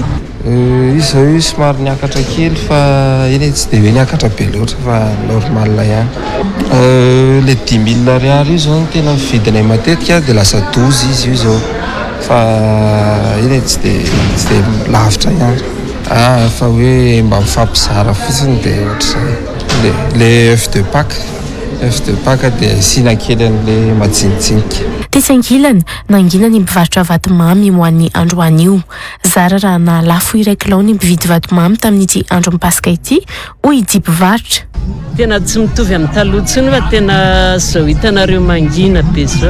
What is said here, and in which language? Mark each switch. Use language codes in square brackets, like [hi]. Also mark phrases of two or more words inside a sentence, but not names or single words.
[mg] Izy zao io somary niakatra kely fa eny tsy dia hoe niakatra be loatra fa normal ihany. Le 10 000 ariary io zao no tena vidinay matetika dia lasa 12 izy io zao fa eny tsy dia lavitra ihany. Fa hoe mba mifampizara fotsiny dia ohatr'izay. [fr] Le œuf de Pâques [mg] dia asina kely an'ilay matsinitsinika. Tetsy ankilany nangina ny mpivarotra vatomamy ho an'ny androany io. Zara raha nahalafo 1 kilao ny mpividy vatomamy tamin'ity andron'ny Paska ity hoy ity mpivarotra. Tena tsy mitovy amin'ny taloha tsony fa tena zao hitanareo mangina be zao.